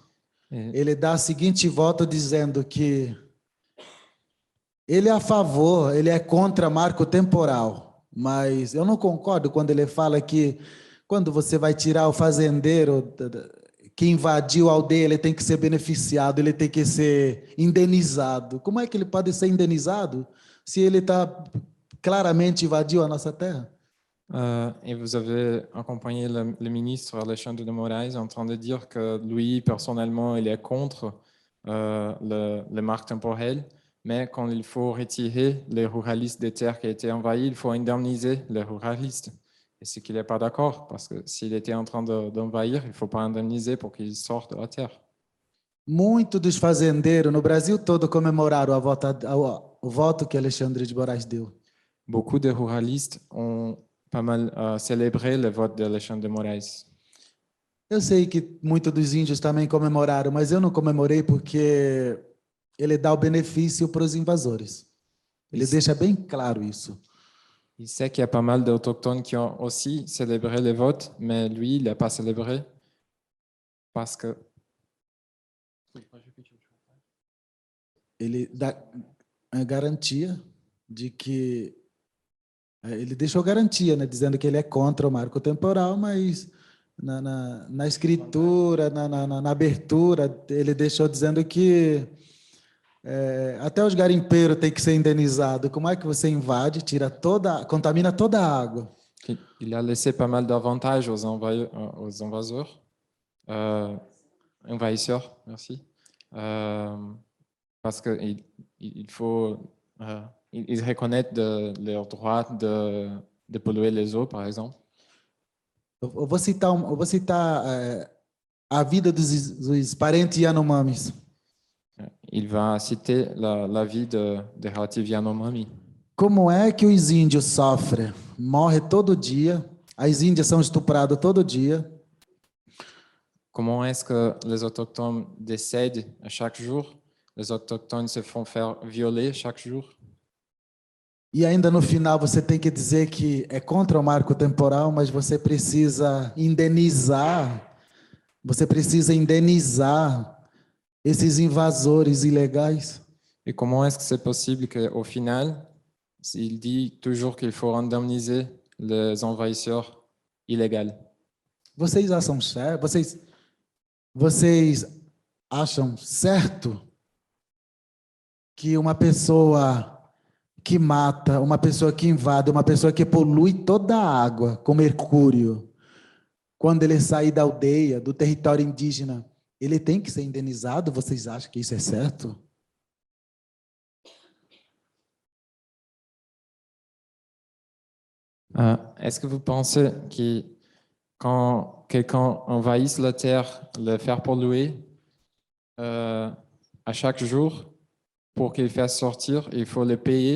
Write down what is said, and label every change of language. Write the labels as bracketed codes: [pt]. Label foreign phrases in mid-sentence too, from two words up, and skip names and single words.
[pt] Ele dá o seguinte voto dizendo que Ele é a favor, ele é contra marco temporal, mas eu não concordo quando ele fala que quando você vai tirar o fazendeiro que invadiu a aldeia, ele tem que ser beneficiado, ele tem que ser indenizado. Como é que ele pode ser indenizado se ele claramente invadiu a nossa terra? [fr] Et vous avez accompagné le ministre Alexandre de Moraes en train de dire que lui, personnellement, il est contre les marques temporelles, mais quand il faut retirer les ruralistes des terres qui ont été envahies, il faut indemniser les ruralistes. Et c'est qu'il n'est pas d'accord, parce que s'il était en train d'envahir, il ne faut pas indemniser pour qu'il sorte de la terre. [pt] Muitos dos fazendeiros no Brasil todo comemoraram o voto que Alexandre de Moraes deu. [fr] Beaucoup de ruralistes ont pas mal célébré le vote d'Alexandre de Moraes. [pt] Eu sei que muitos dos índios também comemoraram, mas eu não comemorei porque ele dá o benefício para os invasores. Ele deixa bem claro isso. [fr] Il sait qu'il y a pas mal d'autochtones qui ont aussi célébré le vote, mais lui, il n'a pas célébré parce que... [pt] Ele dá a garantia de que... Ele deixou garantia, né, dizendo que ele é contra o marco temporal, mas na escritura, na abertura, ele deixou dizendo que até os garimpeiros têm que ser indenizados. Como é que você invade, contamina toda a água? [fr] Il a laissé pas mal d'avantages aux invaseurs, envahisseurs, merci, parce qu'il faut, ils reconnaissent leur droit de polluer les eaux, par exemple. [pt] Eu vou citar a vida dos parentes Yanomamis. [fr] Il va citer la vie des relatifs Yanomami. [pt] Como é que os índios sofrem? Morrem todo dia, as índias são estupradas todo dia. [fr] Comment est-ce que les autochtones décèdent à chaque jour? Les autochtones se font faire violer chaque jour. [pt] E ainda no final você tem que dizer que é contra o marco temporal, mas você precisa indenizar esses invasores ilegais. [fr] Et comment est-ce que c'est possible qu'au final, il dit toujours qu'il faut indemniser les envahisseurs illégaux? [pt] Vocês acham certo que uma pessoa que mata, uma pessoa que invade, uma pessoa que polui toda a água com mercúrio, quando ele sair da aldeia, do território indígena, ele tem que ser indenizado? Vocês acham que isso é certo? [fr] Est-ce que vous pensez que quand quelqu'un envahisse la terre, le faire polluer, à chaque jour, pour qu'il fasse sortir, il faut le payer?